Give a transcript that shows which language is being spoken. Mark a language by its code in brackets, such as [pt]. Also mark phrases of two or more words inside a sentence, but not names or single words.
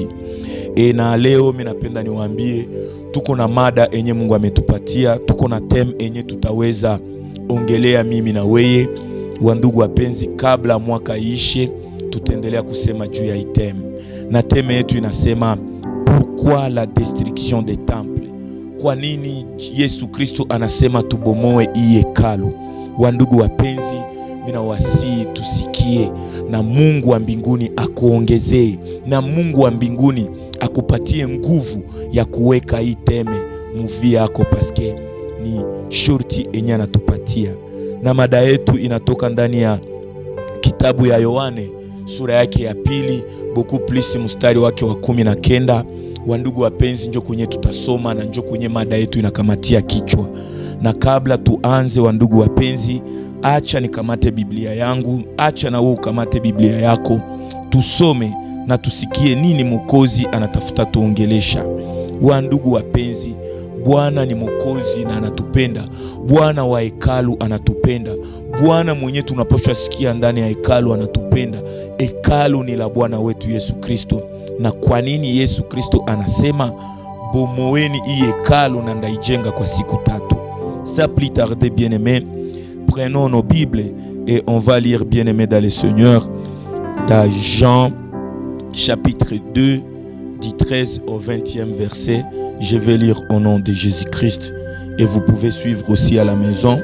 [sw] Na leo mimi napenda niwaambie tuko na mada enye Mungu ametupatia, tuko na theme enye tutaweza ongelea mimi na wewe. Wandugu wapenzi, kabla mwaka ishe tutaendelea kusema juu ya theme. Na theme yetu inasema [fr] pourquoi la destruction des temples? [sw] Kwa nini Yesu Kristo anasema tubomoe hii hekalu? Wandugu wapenzi, mina wasi tusikie, na Mungu wa mbinguni akuongezee, na Mungu wa mbinguni akupatie nguvu ya kuweka hii teme muvi yako, paske ni shurti enye anatupatia. Na mada yetu inatoka ndani ya kitabu ya Yohane sura yake ya 2 [fr] beaucoup plus [sw] mstari wake wa 19. Wandugu wapenzi, njoo kwenye tutasoma na njoo kwenye mada yetu inakamatia kichwa. Na kabla tuanze, wandugu wapenzi, acha nikamate Biblia yangu, acha na wewe ukamate Biblia yako, tusome na tusikie nini Mwokozi anatafuta tuongelesha. Wandugu wapenzi, Bwana ni Mwokozi na anatupenda. Bwana wa hekalu anatupenda. Bwana mwenye tunapaswa sikia ndani ya hekalu anatupenda. Hekalu ni la Bwana wetu Yesu Kristo. Na kwa nini Yesu Kristo anasema bomoeni hii hekalu na ndaijenga kwa siku 3? [fr] Sans plus tarder, bien-aimés, prenons nos Bibles et on va lire, bien-aimés dans le Seigneur, dans Jean chapitre 2 du 13 au 20e verset. Je vais lire au nom de Jésus-Christ et vous pouvez suivre aussi à la maison.